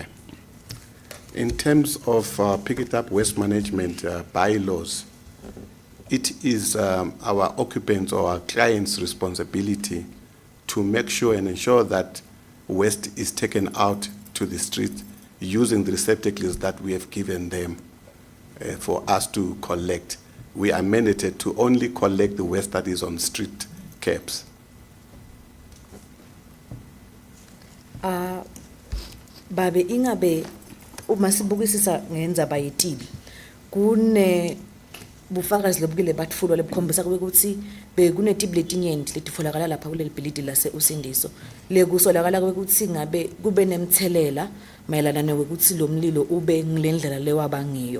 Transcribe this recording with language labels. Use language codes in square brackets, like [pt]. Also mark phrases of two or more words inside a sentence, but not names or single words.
[en] In terms of Pick It Up waste management bylaws, it is our occupants or our clients' responsibility to make sure and ensure that waste is taken out to the street using the receptacles that we have given them for us to collect. We are mandated to only collect the waste that is on street curbs. [ss] Babe ingabe uma sibukisisa ngendzaba yetibi kune bufakazi lobukile batfulwa lebukhombisa ukuthi bekunetibi letinyenti letitfolakala lapha kuleli bhilidi lase Usindiso lekusolakala ukuthi ngabe kube nemthelela mayelana nokuthi lo mlilo ube ngilendlela lewaba ngiyo.